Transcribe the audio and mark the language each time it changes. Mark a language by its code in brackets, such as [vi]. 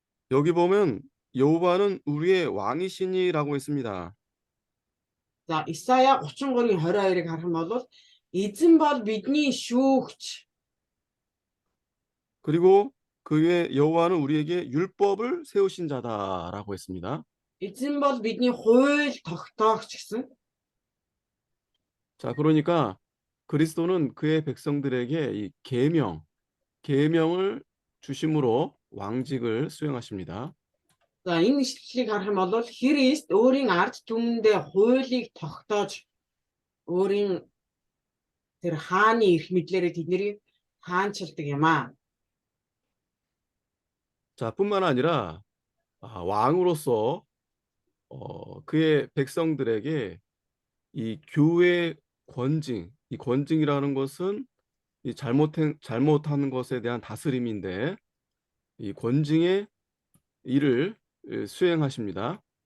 [ko] 여기 보면 여호와는 우리의 왕이시니라고 있습니다. [mn] За Исая 33:22-ыг харах юм бол эзэн бол бидний шүүгч. [ko] 그리고 그 외에 여호와는 우리에게 율법을 세우신 자다라고 했습니다. [mn] Эзэн бол бидний хууль тогтоогч гэсэн. [ko] 자, 그러니까 그리스도는 그의 백성들에게 이 계명을 주심으로 왕직을 수행하십니다. [mn] За энэ ишлэлийг харах юм бол Христ өөрийн ард түмэндээ хуулийг тогтоож өөрийн тэр хааны эрх мэдлээрээ тэднийг хаанчилдаг юм аа. [ko] 자, 뿐만 아니라 왕으로서 그의 백성들에게 이 교회 이 권징이라는 것은 이 잘못하는 것에 대한 다스림인데 이 권징의 일을 수행하십니다.